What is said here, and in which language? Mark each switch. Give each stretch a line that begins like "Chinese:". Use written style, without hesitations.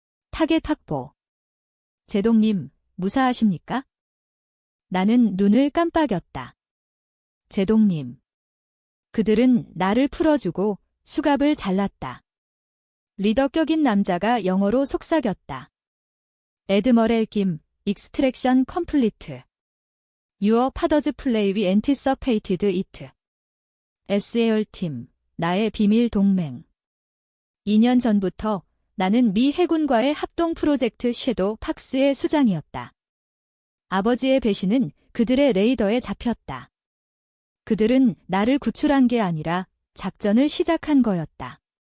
Korean: 타겟 확보. 제동님, 무사하십니까? 나는 눈을 깜빡였다. 제동님. 그들은 나를 풀어주고 수갑을 잘랐다. 리더 격인 남자가 영어로 속삭였다. 에드머렐 김,
English: Extraction complete. Your fathers play we anticipated it.
Korean: SAR 팀, 나의 비밀 동맹. 2년 전부터 나는 미 해군과의 합동 프로젝트 섀도우 팍스의 수장이었다. 아버지의 배신은 그들의 레이더에 잡혔다. 그들은 나를 구출한 게 아니라 작전을 시작한 거였다.